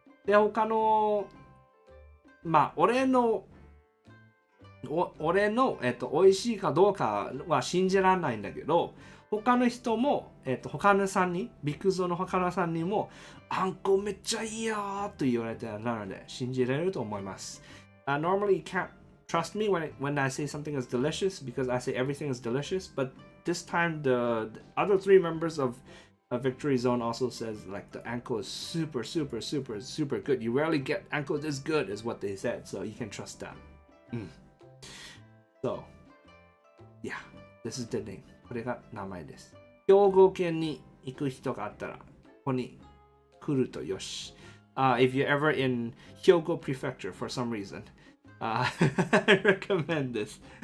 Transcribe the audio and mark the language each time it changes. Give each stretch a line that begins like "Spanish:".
Japanese: で、他の、まあ、俺の、美味しいかどうかは信じられないんだけど、他の人も、他の3人、ビッグゾーの他の3人も、あんこめっちゃいいよーと言われてなので、信じられると思います。
English: Normally, you can't trust me when I say something is delicious because I say everything is delicious, but this time the other 3 members of Victory Zone also says like the anko is super good. You rarely get anko this good is what they said, so you can trust that. So, yeah, this is the name.
Japanese: これが名前です。兵庫県に行く人があったら、ここに来るとよし。
English: If you're ever in Hyogo Prefecture for some reason, I recommend this.